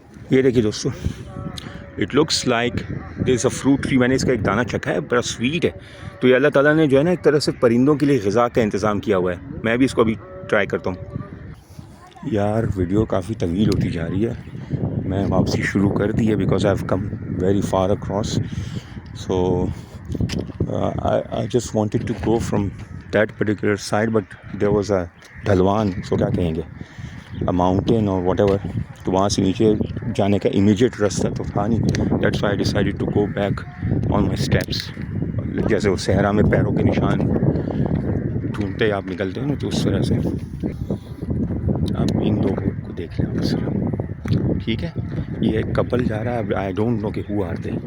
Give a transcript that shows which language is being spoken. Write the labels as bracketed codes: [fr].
[ur] یہ دیکھیے دوستو, [en] It looks like there is a fruit tree. [ur] میں نے اس کا ایک دانہ چکھا ہے, بڑا سویٹ ہے. تو یہ اللہ تعالیٰ نے جو ہے نا ایک طرح سے پرندوں کے لیے غذا کا انتظام کیا ہوا ہے. میں بھی اس کو ابھی ٹرائی کرتا ہوں. یار ویڈیو کافی طویل ہوتی جا رہی ہے. میں واپسی شروع کر دی ہے [en] Because I have come very far across. So I just wanted to go from that particular side, but there was a ڈھلوان, so [ur] کیا کہیں گے, [en] a mountain or whatever. [ur] تو وہاں سے نیچے جانے کا امیجیٹ راستہ تو تھا نہیں. [en] That's why I decided to go back on my steps. [ur] جیسے وہ صحرا میں پیروں کے نشان ڈھونڈتے آپ نکلتے ہیں نا, تو اس طرح سے آپ ان لوگوں کو دیکھ لیں بس. ٹھیک ہے. یہ ایک کپل جا رہا ہے. [en] I don't know [ur] کہ [en] who are they.